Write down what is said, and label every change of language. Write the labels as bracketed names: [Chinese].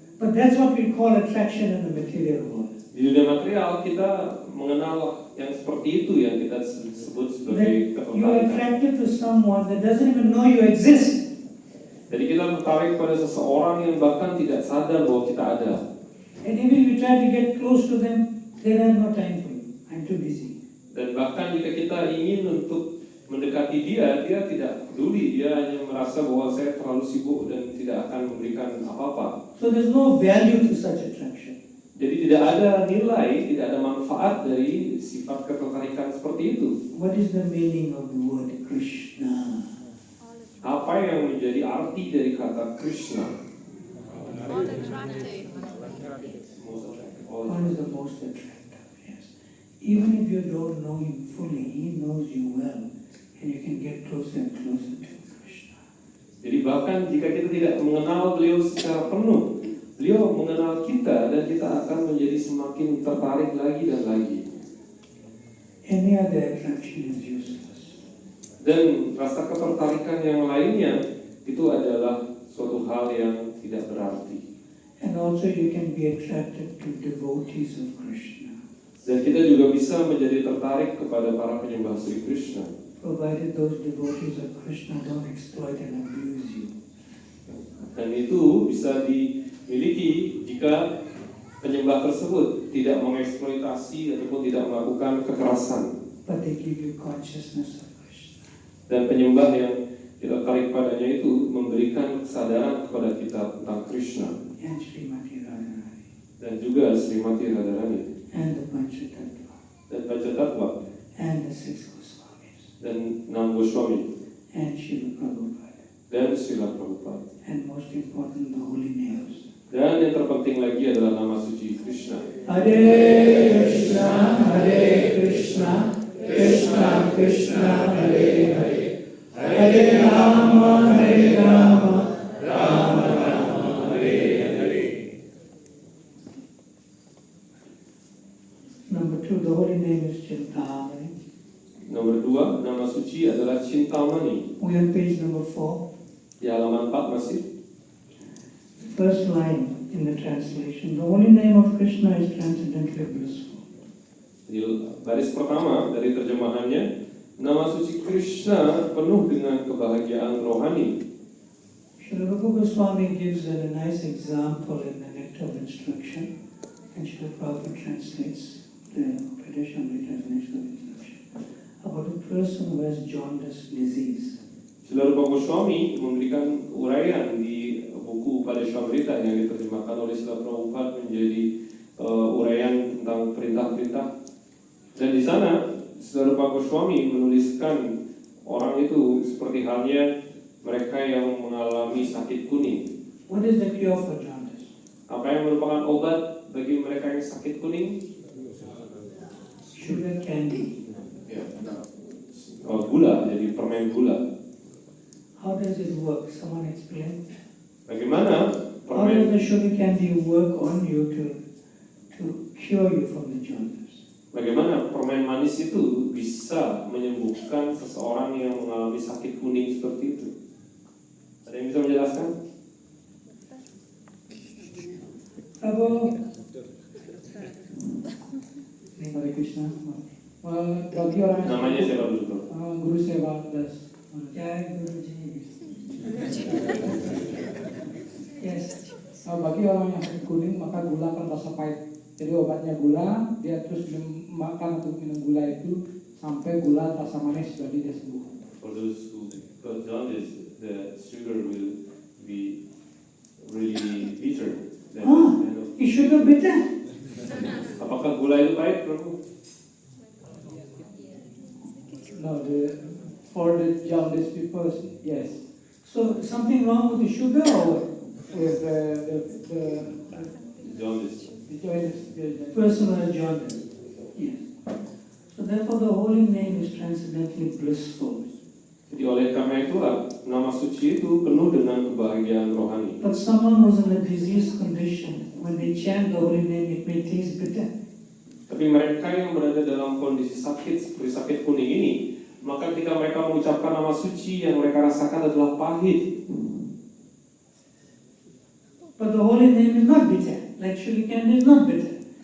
[English] But that's what we call attraction in the material world. [Indonesian] Di dunia material kita mengenal yang seperti itu yang kita sebut sebagai [English] That you are attracted to someone that doesn't even know you exist. [Indonesian] Jadi kita tertarik pada seseorang yang bahkan tidak sadar bahwa kita ada. [English] And even if you try to get close to them, they have no time for you. I'm too busy. [Indonesian] Dan bahkan jika kita ingin untuk mendekati dia, dia tidak peduli. Dia hanya merasa bahwa saya terlalu sibuk dan tidak akan memberikan apa-apa. [English] So there's no value to such attraction. [Indonesian] Jadi tidak ada nilai, tidak ada manfaat dari sifat ketertarikan seperti itu. [English] What is the meaning of the word Krishna? [Indonesian] Apa yang menjadi arti dari kata Krishna? [English] All attractive. What is the most attractive? Yes. Even if you don't know him fully, he knows you well, and you can get closer and closer to Krishna. [Indonesian] Jadi bahkan jika kita tidak mengenal beliau secara penuh, beliau mengenal kita dan kita akan menjadi semakin tertarik lagi dan lagi. [English] Any other attraction is useless. [Indonesian] Dan rasa ketertarikan yang lainnya itu adalah suatu hal yang tidak berarti. [English] And also you can be attracted to devotees of Krishna, [Indonesian] Dan kita juga bisa menjadi tertarik kepada para penyembah Sri Krishna, [English] provided those devotees of Krishna don't exploit and abuse you. [Indonesian] dan itu bisa dimiliki jika penyembah tersebut tidak mengeksploitasi ataupun tidak melakukan kekerasan. [English] But they give you consciousness of Krishna. [Indonesian] Dan penyembah yang kita tarik padanya itu memberikan kesadaran kepada kita tentang Krishna [English] And Srimati Radharani. [Indonesian] dan juga Srimati Radharani [English] And the Panchatattva. [Indonesian] dan Panchatattva [English] And the six Goswamis. [Indonesian] dan 6 Goswami [English] And Srila Prabhupada. [Indonesian] dan Srila Prabhupada. [English] And most important, the holy names. [Indonesian] Dan yang terpenting lagi adalah nama suci Krishna. [Sanskrit] Hare Krishna, Hare Krishna, Krishna Krishna, Hare Hare, Hare Rama, Hare Rama, Rama Rama, Hare Hare. [English] Number 2, the holy name is Chintamani. [Indonesian] Nomor 2, nama suci adalah Cintamani. [English] We on page number 4. [Indonesian] Di halaman 4 masih. [English] First line in the translation. The holy name of Krishna is transcendently blissful. [Indonesian] Di baris pertama dari terjemahannya, nama suci Krishna penuh dengan kebahagiaan rohani. [English] Srila Rupa Goswami gives a nice example in the Nectar of Instruction, and Srila Prabhupada translates the traditional translation of instruction about a person who has jaundice disease. [Indonesian] Srila Rupa Goswami memberikan uraian di buku Padashamrita yang diterjemahkan oleh Srila Prabhupada menjadi uraian tentang perintah-perintah. Dan di sana Srila Rupa Goswami menuliskan orang itu seperti halnya mereka yang mengalami sakit kuning. [English] What is the cure for jaundice? [Indonesian] Apa yang merupakan obat bagi mereka yang sakit kuning? [English] Sugar candy. [Indonesian] Ya. Gula, jadi permen gula. [English] How does it work? Someone explain. [Indonesian] Bagaimana [English] How does the sugar candy work on you to cure you from the jaundice? [Indonesian] Bagaimana permen manis itu bisa menyembuhkan seseorang yang mengalami sakit kuning seperti itu? Ada yang bisa menjelaskan? Prabhu. Hare Krishna. Bagi orang yang Namanya siapa dulu, Bro? Guru Seva Das. Jai Guruji. [English] Yes. [Indonesian] Bagi orang yang sakit kuning maka gula akan rasa pahit. Jadi obatnya gula, dia terus makan atau minum gula itu sampai gula rasa manis, jadi dia sembuh. [English] For those who got jaundice, the sugar will be really bitter. That Ah, kind of- is sugar bitter? [Indonesian] Apakah gula itu pahit, Bro? [English] No, for the jaundice people, yes. So something wrong with the sugar or what? With the Jaundice. jaundice, Person who has jaundice. Yes. So therefore the holy name is transcendently blissful. [Indonesian] Jadi oleh karena itulah nama suci itu penuh dengan kebahagiaan rohani. [English] But someone who's in a disease condition, when they chant the holy name, it may taste bitter. [Indonesian] Tapi mereka yang berada dalam kondisi sakit seperti sakit kuning ini, maka ketika mereka mengucapkan nama suci yang mereka rasakan adalah pahit. [English] But the holy name is not bitter. Like sugar candy is not bitter.